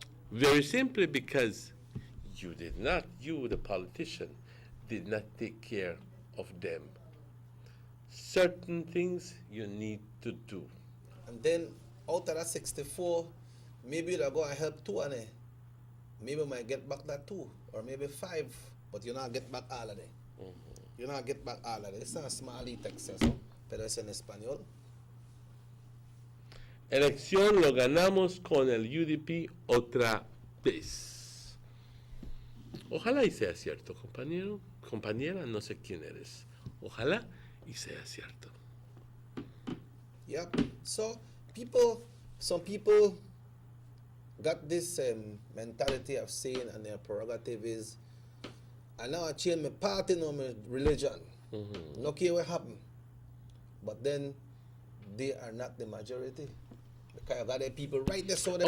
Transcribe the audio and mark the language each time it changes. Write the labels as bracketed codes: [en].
[en] Very simply because you the politician, did not take care of them. Certain things you need to do. And then out of that 64, maybe they'll go and help 2 and maybe might get back that 2, or maybe 5, but you not get back all of them. You not get back all of them. It's not a small text, [es] pero es en español. Elección lo ganamos con el UDP otra vez. Ojalá y sea cierto, compañero, compañera, no sé quién eres. Ojalá y sea cierto. [en] Yeah. So some people got this mentality of saying, and their prerogative is, and now I change my party, no my religion. No care what happen. But then they are not the majority. Because got the people right there, so